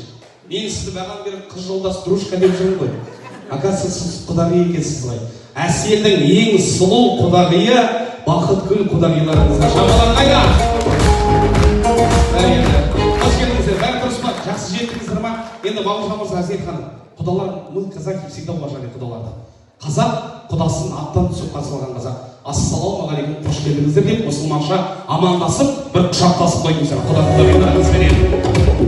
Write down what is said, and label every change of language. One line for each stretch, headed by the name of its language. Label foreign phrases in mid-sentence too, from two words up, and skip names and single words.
Kazakh: Мен сізді баған беріп қыз жолдас дружка деп жүрмін ғой. Оказывается, сіз құдағи екенсіз ғой. Әселдің ең сұлу құдағиы бақытгүл құдағиларыңызға шабалақ қайда? Қош келдіңіздер, бәрі дұрыс па? Жақсы жеттіңіздер ма? Енді Бауыржан мырза, Әсел ханым, құдалар,
Russian: мы казахи всегда уважали құдаларды.
Kazakh: Қазақ құдасын аттан түсіп қарсылаған қазақ. Ассалаумағалейкум, қош келдіңіздер деп мұсылманша амандасып, бір құшақтасып қойыңыздар. Құда құдағиларыңызбенен.